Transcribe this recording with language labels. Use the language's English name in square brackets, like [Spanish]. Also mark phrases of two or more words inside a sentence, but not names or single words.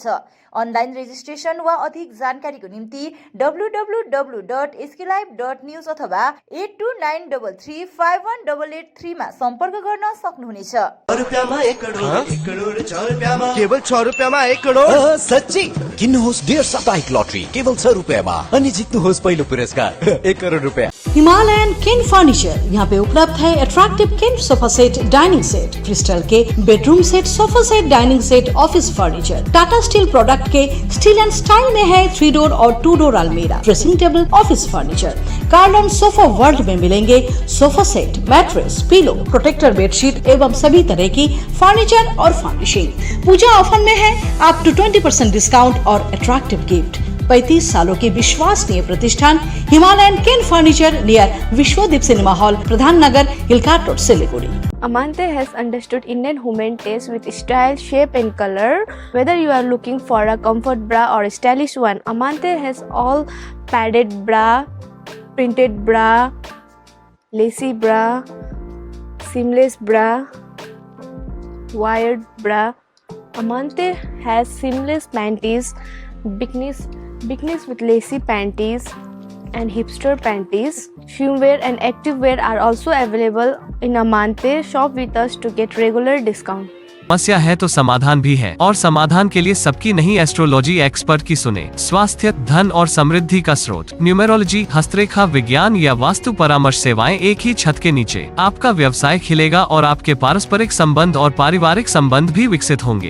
[English] online registration [Nepali] वा अधिक जानकारीको निम्ति www.sklive.news अथवा 8293351883 मा सम्पर्क गर्न सक्नुहुनेछ। केवल 6 रुपैयाँमा 1 करोड? सच्ची किन्नुहोस् डियर साप्ताहिक लटरी केवल 6 रुपैयाँमा अनि जित्नुहोस् पहिलो पुरस्कार 1 करोड रुपैयाँ। [Hindi] हिमालयन किन फर्नीचर यहाँ पे उपलब्ध है। [English] attractive cane sofa set, dining set, crystal के bedroom set, sofa set, dining set, office furniture. [Hindi] टाटा स्टील प्रोडक्ट के [English] steel and style [Hindi] में है 3 डोर और 2 डोर अलमीरा, [English] dressing table, office furniture. [Hindi] कार्लन सोफा वर्ल्ड में मिलेंगे [English] sofa set, mattress, pillow, protector bedsheet [Hindi] एवं सभी तरह की फर्नीचर और फर्निशिंग। पूजा ऑफर में है [English] up to 20% discount [Hindi] और [English] attractive gift. [Hindi] 35 सालों की विश्वसनीय प्रतिष्ठान हिमालयन केन फर्नीचर नियर विश्वदीप सिनेमा हॉल, प्रधान नगर, हिलकाट रोड, सिलीगुड़ी। [English] Amante has understood Indian women taste with style, shape and color. Whether you are looking for a comfort bra or a stylish one, Amante has all padded bra, printed bra, lacy bra, seamless bra, wired bra, Amante has seamless panties, bikinis with lacy panties, and hipster panties. Swimwear and activewear are also available in Amante. Shop with us to get regular discount. [Hindi] समस्या है तो समाधान भी है, और समाधान के लिए सबकी नहीं [English] astrology expert [Hindi] की सुने। स्वास्थ्य, धन और समृद्धि का स्रोत, न्यूमेरोलॉजी, हस्तरेखा विज्ञान या वास्तु परामर्श सेवाएं एक ही छत के नीचे। आपका व्यवसाय खिलेगा और आपके पारस्परिक संबंध और पारिवारिक संबंध भी विकसित होंगे।